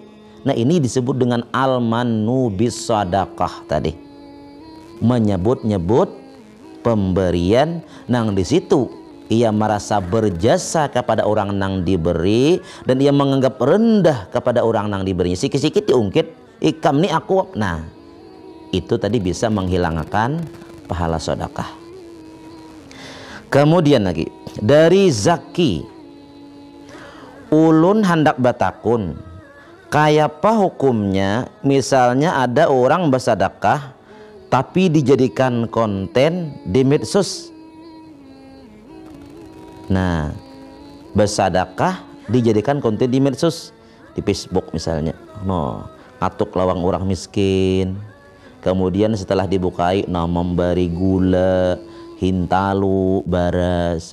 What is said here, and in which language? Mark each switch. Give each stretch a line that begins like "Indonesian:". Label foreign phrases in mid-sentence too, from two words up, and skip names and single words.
Indonesian: Nah ini disebut dengan
Arabic: al-mannu bis sadaqah
Indonesian: tadi, menyebut-nyebut pemberian nang di situ ia merasa berjasa kepada orang nang diberi dan ia menganggap rendah kepada orang nang diberinya. Sikit-sikit diungkit,
Banjar: ikam ni aku.
Indonesian: Nah itu tadi bisa menghilangkan pahala sedekah. Kemudian lagi dari Zaki,
Banjar: ulun hendak batakun,
Indonesian: kayak apa hukumnya misalnya ada orang bersedekah tapi dijadikan konten di medsos. Nah bersedekah dijadikan konten di medsos, di Facebook misalnya,
Banjar: ngatuk lawang
Indonesian: orang miskin, kemudian setelah dibukai memberi gula, hintalu, baras.